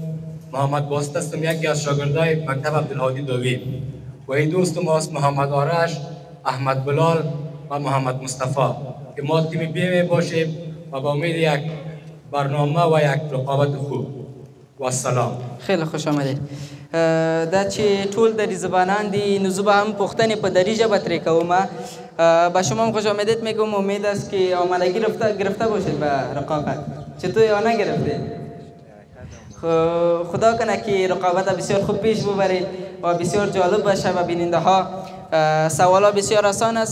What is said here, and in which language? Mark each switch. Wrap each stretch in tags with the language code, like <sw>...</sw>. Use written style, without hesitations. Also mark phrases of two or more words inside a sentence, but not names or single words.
<fa>محمد باسط هستم، یکی از شاگردای مکتب عبدالهادی داوی و این دوست ماست محمد آرش، احمد بلال و محمد مصطفی که ما تیم بی می باشیم و با امید یک برنامه و یک رقابت خوب. و السلام. خیلی خوش آمدید.</fa> <ps>دا چې ټول دری زبانان دي نو زه به هم پوښتنې په دری ژبه ترې کوم.</ps> <fa>به شما هم خوش آمدید میگم. امید است که آماده گرفته باشید به رقابت. چطور یا نگرفته؟ خدا کنه که رقابت بسیار خوب پیش ببرید و بسیار جالب باشه و بیننده ها. سوالا بسیار آسان است.</fa>